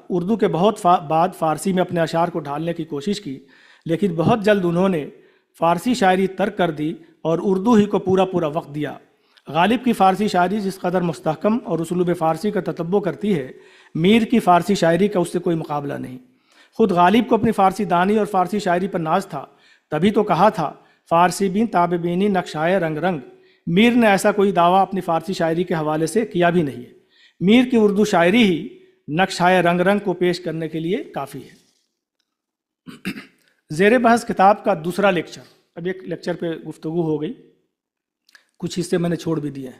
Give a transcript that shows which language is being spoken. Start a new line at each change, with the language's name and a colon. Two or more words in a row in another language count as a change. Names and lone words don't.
Urdu: اردو کے بہت بعد فارسی میں اپنے اشعار کو ڈھالنے کی کوشش کی، لیکن بہت جلد انہوں نے فارسی شاعری ترک کر دی اور اردو ہی کو پورا وقت دیا۔ غالب کی فارسی شاعری جس قدر مستحکم اور اسلوب فارسی کا تتبع کرتی ہے، میر کی فارسی شاعری کا اس سے کوئی مقابلہ نہیں۔ خود غالب کو اپنی فارسی دانی اور فارسی شاعری پر ناز تھا، تبھی تو کہا تھا
Persian: فارسی بین تاب بینی نقشائے رنگ رنگ۔
Urdu: میر نے ایسا کوئی دعویٰ اپنی فارسی شاعری کے حوالے سے کیا بھی نہیں ہے۔ میر کی اردو شاعری ہی
Persian: نقشائے رنگ رنگ
Urdu: کو پیش کرنے کے لیے کافی ہے۔ زیر بحث کتاب کا دوسرا لیکچر، اب ایک لیکچر پہ گفتگو ہو گئی، کچھ حصے میں نے چھوڑ بھی دیے ہیں۔